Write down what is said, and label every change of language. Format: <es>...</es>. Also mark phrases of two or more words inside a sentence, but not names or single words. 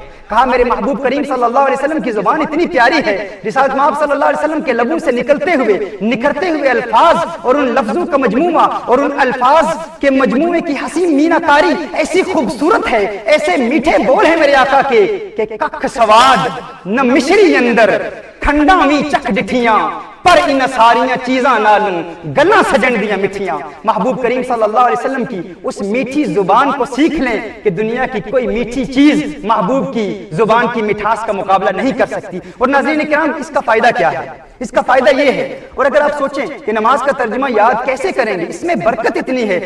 <ur>کہا میرے محبوب کریم صلی اللہ علیہ وسلم کی زبان اتنی پیاری ہے، رسالت مآب صلی اللہ علیہ وسلم کے لبوں سے نکلتے ہوئے الفاظ اور ان لفظوں کا مجموعہ اور ان الفاظ کے مجموعے کی حسین مینا کاری ایسی خوبصورت ہے، ایسے میٹھے بول ہیں میرے آقا کے کہ</ur> <pa>ککھ سواد نہ مشری اندر، کھنڈاویں چک ڈٹھیاں پر ان ساریاں چیزاں نالوں، گلاں سجن دیاں مٹھیاں۔</pa> <ur>محبوب کریم صلی اللہ علیہ وسلم کی اس میٹھی زبان کو سیکھ لیں کہ دنیا کی کوئی میٹھی چیز محبوب کی زبان کی مٹھاس کا مقابلہ نہیں کر سکتی۔ اور ناظرین کرام اس کا فائدہ کیا ہے؟ اس کا فائدہ یہ ہے، اور اگر آپ سوچیں کہ نماز کا ترجمہ یاد کیسے کریں گے، اس میں برکت اتنی ہے۔</ur>